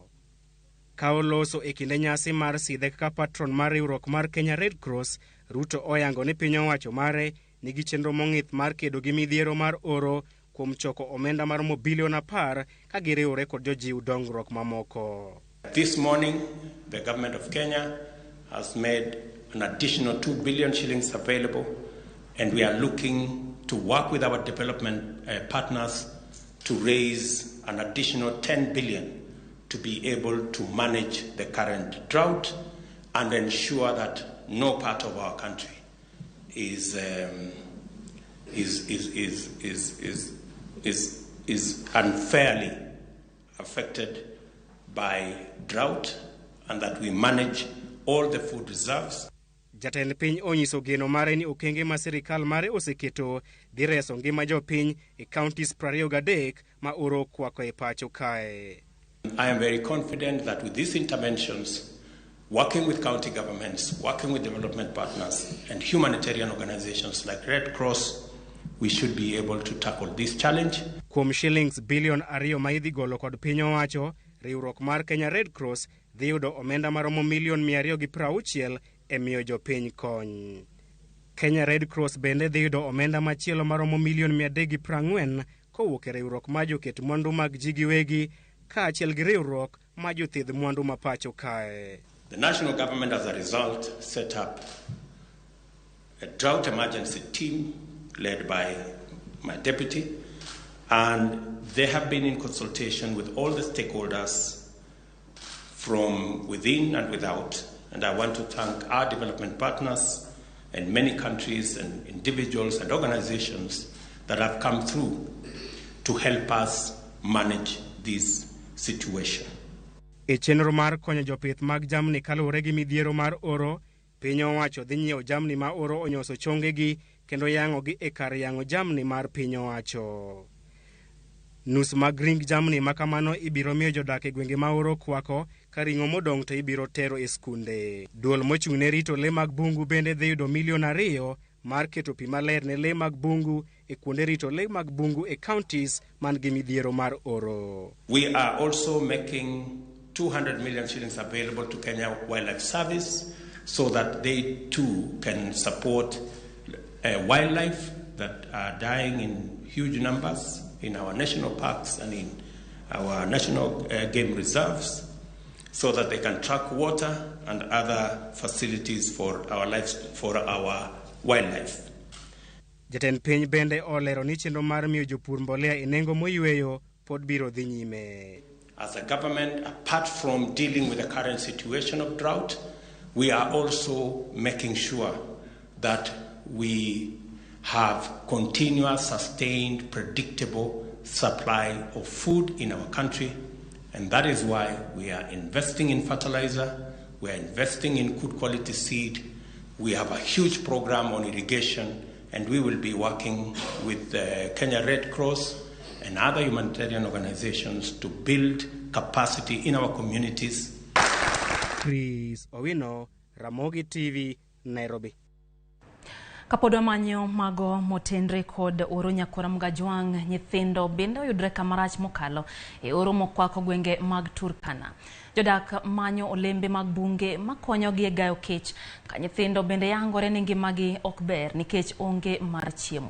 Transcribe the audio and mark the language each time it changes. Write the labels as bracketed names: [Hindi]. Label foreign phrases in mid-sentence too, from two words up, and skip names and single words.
[Luo (Kenya and Tanzania)] Kaoloso e kinde nyasi mar sidhe kaka patron mar riwruok mar Kenya Red Cross, Ruto oyango ni piny owacho mare nigi chenro mong'ith mar kedo gi midhiero mar oro kuom choko omenda maromo bilion 10 ka giriwore kod jojiw dongruok mamoko. [English] This morning, the government of Kenya has made an additional 2 billion shillings available, and we are looking to work with our development partners to raise an additional 10 billion to be able to manage the current drought and ensure that no part of our country is unfairly affected by drought, and that we manage all the food reserves. [Luo (Kenya and Tanzania)] Jatend piny onyiso geno mare ni okenge ma sirikal mare oseketo dhi reso ngima jopiny e counties 23 ma oro kwako e pacho kae. [English] I am very confident that with these interventions, working with county governments, working with development partners and humanitarian organizations like Red Cross, we should be able to tackle this challenge. [Luo (Kenya and Tanzania)] Kuom shillings billion 2 ma idhi golo kod piny owacho, riwruok mar Kenya Red Cross dhi yudo omenda maromo milion 260 e miyo jopiny kony. Kenya Red Cross bende dhi yudo omenda machielo maromo milion 340 kowuok e riwruok ma joket mwandu mag ji giwegi kaachiel gi riwruok ma jothidh mwandu ma pacho kae. [English] The national government, as a result, set up a drought emergency team led by my deputy, and they have been in consultation with all the stakeholders from within and without. And I want to thank our development partners and many countries and individuals and organizations that have come through to help us manage this situation. [Luo (Kenya and Tanzania)] E chenro mar konyo jopith mag jamni kaluwore gi midhiero mar oro, piny owacho dhi nyiewo jamni ma oro onyoso chongegi kendo yang'ogi e kar yang'o jamni mar piny owacho. Nus mag ring jamni ma kamano ibiro miyo jodak e gwenge ma oro kwako ka ring'o modong' to ibiro tero e skunde. Duol mochung' ne rito le mag bungu bende dhi yudo milion 2 mar keto pi maler ne le mag bungu e kuonde rito le mag bungu e counties man gi midhiero mar oro. [English] We are also making 200 million shillings available to Kenya Wildlife Service so that they too can support wildlife that are dying in huge numbers in our national parks and in our national game reserves, so that they can track water and other facilities for our wildlife. [Luo (Kenya and Tanzania)] Jatend piny bende olero ni chenro mar miyo jopur mbolea e nengo moyweyo pod biro dhi nyime. [English] As a government, apart from dealing with the current situation of drought, we are also making sure that we have continuous, sustained, predictable supply of food in our country. And that is why we are investing in fertilizer, we are investing in good quality seed, we have a huge program on irrigation, and we will be working with the Kenya Red Cross and other humanitarian organizations to build capacity in our communities. Chris Owino, Ramogi TV, Nairobi. [Luo (Kenya and Tanzania)] Kapodwa manyo mago motenre kod oro nyakora mgajwang' nyithindo bende oyudre kamarach mokalo e oro mokwako gwenge mag Turkana. Jodak manyo olembe mag bunge makonyogi e gayo kech ka nyithindo bende yangore ni ngimagi ok ber nikech onge mar chiemo.